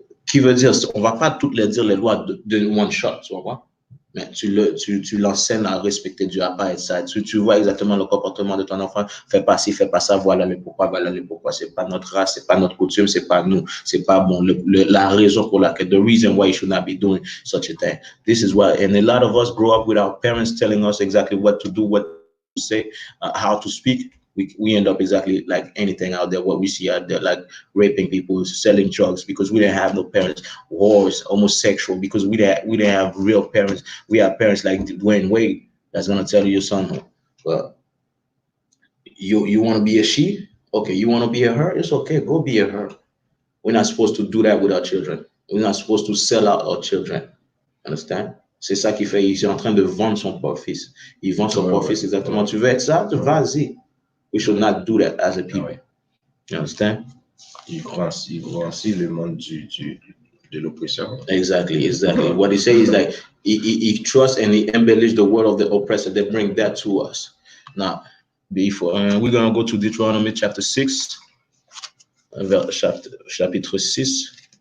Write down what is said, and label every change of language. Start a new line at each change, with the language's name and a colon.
French: Qui veut dire, on ne va pas toutes les dire les lois de one shot, tu vois. Mais tu l'enseignes à respecter Dieu, à pas être ça. Tu vois exactement le comportement de ton enfant. Fais pas ci, fais pas ça, voilà le pourquoi, voilà le pourquoi. C'est pas notre race, c'est pas notre coutume, c'est pas nous. C'est pas bon. La raison pour laquelle,
English: the reason why you should not be doing such a thing. This is why, and a lot of us grow up with our parents telling us exactly what to do, what to say, how to speak. We end up exactly like anything out there, what we see out there, like raping people, selling drugs, because we didn't have no parents, wars, homosexual, because we didn't have real parents. We have parents like Dwayne Wade that's gonna tell you something. Well, you want to be a she? Okay, you want to be a her? It's okay, go be a her. We're not supposed to do that with our children. We're not supposed to sell out our children. Understand?
French: C'est ça qu'il fait. Il est en train de vendre son propre fils. Il vend son propre fils exactement. Tu veux être ça? Vas-y.
English: We should not do that as a people. You understand?
French: Il grandit le monde de l'oppression.
English: Exactly. What he says is like he trusts and he embellishes the word of the oppressor. They bring that to us. Now, before we're gonna go to Deuteronomy chapter 6,
French: chapitre 6.